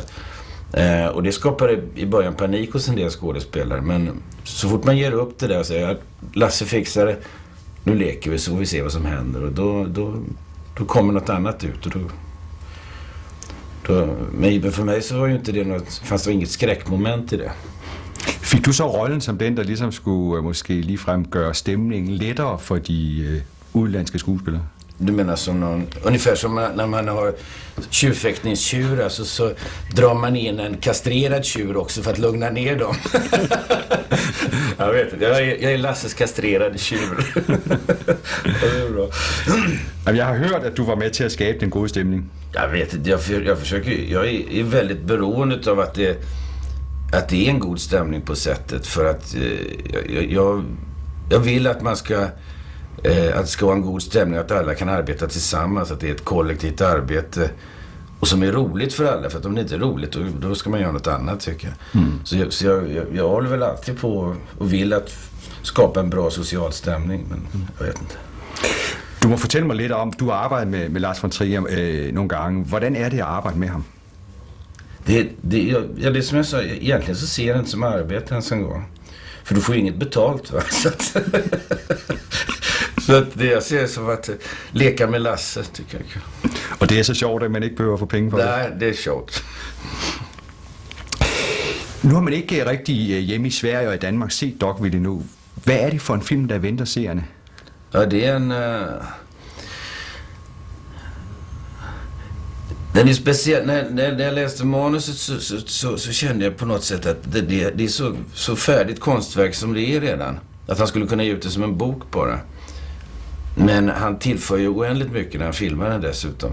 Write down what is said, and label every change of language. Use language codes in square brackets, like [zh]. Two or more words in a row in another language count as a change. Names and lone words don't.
[sv] Och det skapade i början panik hos en del skådespelare, men så fort man ger upp det där och säger att Lasse fixar det, nu leker vi så får vi se vad som händer, och då kommer något annat ut, och men för mig så var ju inte det fanns det inget skräckmoment i det. [da] Fik du så rollen som den, der ligesom skulle måske ligefrem gøre stemningen lettere for de udlandske skuespillere? [sv] Du menar som ungefär som när man har tjurfäktningstjur, alltså så drar man in en kastrerad tjur också för att lugna ner dem. Jag vet inte, jag är Lasses kastrerade tjur. Det är bra. [da] Jeg har hørt, at du var med til at skabe den gode stemning. [sv] Jag vet inte, jag är väldigt beroende av att det är en god stämning på sättet, för att jag vill att man ska att det ska vara en god stämning, att alla kan arbeta tillsammans, att det är ett kollektivt arbete och som är roligt för alla, för att om det inte är roligt då ska man göra något annat, tycker jag. Så jag håller väl alltid på och vill att skapa en bra social stämning, men jag vet inte. [da] Du må fortælle mig lidt om, du har arbejdet med Lars von Trier nogle gange. Hvordan er det at arbejde med ham? [sv] Det som jag sa, egentligen så ser jag det inte som arbete ens en gång. För du får ju inget betalt, va? Så det jag ser som att leka med Lasse tycker jag. [da] Og det er så sjovt, at man ikke behøver at få penge for det. Nej, det er sjovt. Nu har man ikke rigtig hjemme i Sverige og i Danmark set Dogville endnu. Hvad er det for en film, der venter seerne? [sv] Ja, det är en... Den är speciell. När jag läste manuset så kände jag på något sätt att det är så färdigt konstverk som det är redan. Att han skulle kunna ge ut det som en bok bara. Men han tillför ju oändligt mycket när han filmar den dessutom.